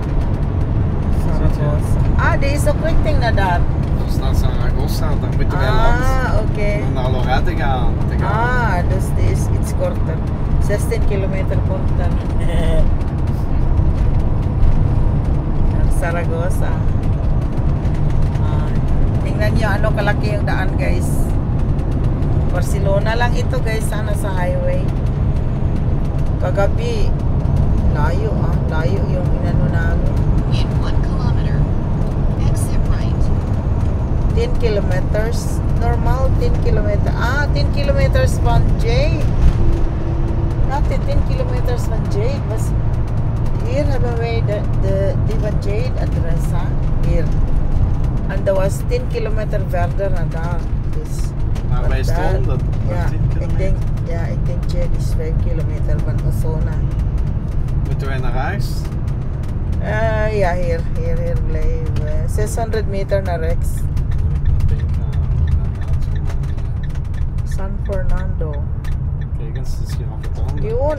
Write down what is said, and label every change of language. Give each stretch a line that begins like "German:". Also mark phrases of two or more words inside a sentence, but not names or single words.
Dutch: Zaragoza. Ah, die is ook richting naar daar. Dus naar Zaragoza, dan moeten wij langs Oké. om naar Lorette te gaan. Dus die is iets korter. 16 kilometer korter. Naar Zaragoza.
Filipino: Tingnan nyo ano kalaki yung daan guys. Barcelona lang ito guys, sana sa highway. Kagabi, layo layo yung inano namin.
English: In 1 kilometer, exit right. 10 kilometers. Normal 10 kilometers. 10 kilometers from Jade. Not 10 kilometers from Jade. Was here
Dutch: hebben wij die van Jade adres. Hier. En dat was 10 kilometer verder naar daar. Dus, Maar wij daar- stonden Ja, 10 kilometer. ik denk Jade is 5 kilometer van Osona. Moeten wij naar huis? Ja, hier blijven. 600 meter naar rechts. Ik denk San Fernando. kijk eens, het is hier aan het andere.